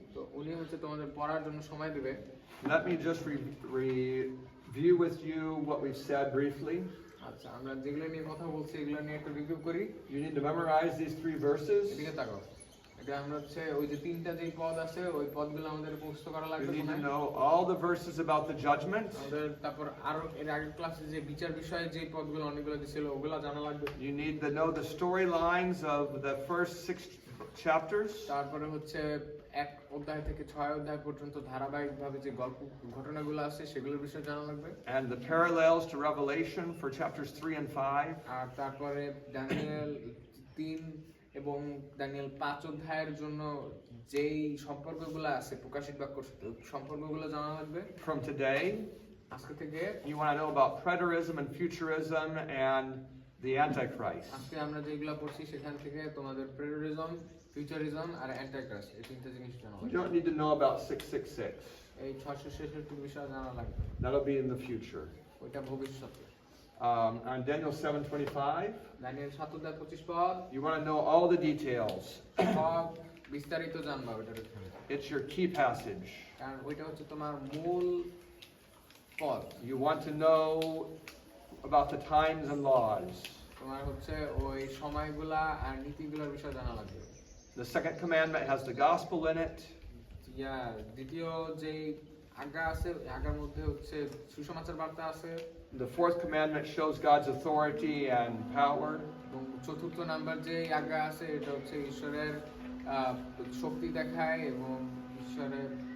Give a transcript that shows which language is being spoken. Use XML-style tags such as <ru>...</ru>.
<bn>তো উনি হচ্ছে তোমাদের পড়ার জন্য সময় দিবে।</bn> <en>Let me just review with you what we've said briefly.</en> <bn>আচ্ছা, আমরা যেগুলো নিয়ে কথা বলছি এগুলো নিয়ে একটু রিভিউ করি।</bn> <en>You need to memorize these 3 verses.</en> <bn>এদিকে তাকাও। এটা আমরা হচ্ছে ওই যে তিনটা যে পদ আছে ওই পদগুলো আমাদের মুখস্থ করা</bn> <en>You</en> <bn>লাগবে।</bn> <en>need to know all the verses about the judgment.</en> <bn>আমাদের তারপর আরো এর আগের ক্লাসে যে বিচার বিষয়ে যে পদগুলো অনেকগুলো দিছিল ওগুলো জানা লাগবে।</bn> <en>You need to know the storylines of the first 6 chapters.</en> <bn>তারপরে হচ্ছে 1 অধ্যায় থেকে 6 অধ্যায় পর্যন্ত ধারাবাহিকভাবে যে গল্প ঘটনাগুলো আছে সেগুলোর বিষয়ে জানা লাগবে।</bn> <en>And the parallels to Revelation for chapters 3 and 5.</en> <bn>আর তারপরে দানিয়েল 3 এবং দানিয়েল 5 অধ্যায়ের জন্য যেই সম্পর্কগুলো আছে প্রকাশিত বাক্যর সাথে সম্পর্কগুলো জানা লাগবে।</bn> <en>From today,</en> <bn>আজকে থেকে</bn> <en>you want to know about preterism and futurism and the Antichrist.</en> <bn>আজকে আমরা যেগুলো পড়ছি সেখান থেকে তোমাদের প্রেরিজম, ফিউচারিজম আর অ্যান্টিক্রাইস্ট এই তিনটা জিনিস জানা</bn> <en>You</en> <bn>লাগবে।</bn> <en>don't need to know about 666.</en> <bn>এই 666 বিষয় জানা লাগবে,</bn> <en>That'll be in the future.</en> <bn>ওইটা ভবিষ্যতে।</bn> <en>On Daniel 7:25,</en> <bn>দানিয়েল 7 অধ্যায় 25 পদ</bn> <en>you want to know all the details.</en> <bn>সব বিস্তারিত জানবা ওইটার এখানে,</bn> <en>It's your key passage.</en> <bn>কারণ ওইটা হচ্ছে তোমার মূল পদ।</bn> <en>You want to know about the times and laws.</en> <bn>তোমার হচ্ছে ওই সময়গুলা আর নীতিগুলোর বিষয় জানা লাগবে।</bn> <en>The second commandment has the gospel in it.</en> <bn>দ্বিতীয় যে আজ্ঞা আছে আজ্ঞার মধ্যে হচ্ছে সুসমাচার বার্তা আছে।</bn> <en>The fourth commandment shows God's authority and power.</en> <bn>এবং চতুর্থ নাম্বার যে আজ্ঞা আছে এটা হচ্ছে ঈশ্বরের শক্তি দেখায় এবং ঈশ্বরের</bn>